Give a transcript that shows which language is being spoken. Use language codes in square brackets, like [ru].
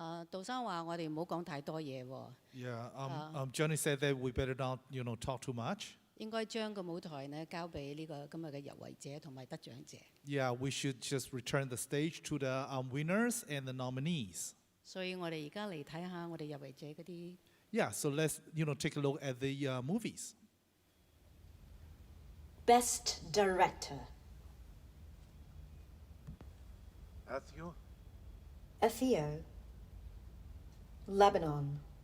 [yue] 杜生話我哋唔好講太多嘢喎。 [en] Yeah. Johnny said that we better not, talk too much. [yue] 應該將個舞台呢交俾呢個今日嘅入圍者同埋得獎者。 [en] Yeah, we should just return the stage to the winners and the nominees. [yue] 所以我哋而家嚟睇下我哋入圍者嗰啲。 [en] Yeah, so let's take a look at the movies. Best Director. Matthew? Ethio. Lebanon.